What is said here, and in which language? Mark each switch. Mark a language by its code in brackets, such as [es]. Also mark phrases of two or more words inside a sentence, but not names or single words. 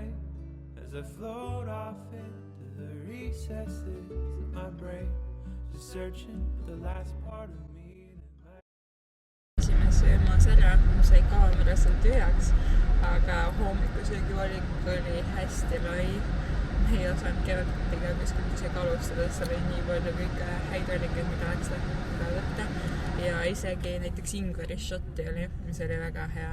[en] as I float off into the recesses of my brain, just searching for the last part of me. [et] Käisime söömas ära, mu sai kaamera seal tühjaks, aga hommikusöögi valik oli hästi lai. Me ei osanud kellegagi kuskilt isegi alustada, sest seal oli nii palju kõike häid valikuid, mida oleks tahtnud võtta. Ja isegi näiteks ingverishotti oli, mis oli väga hea.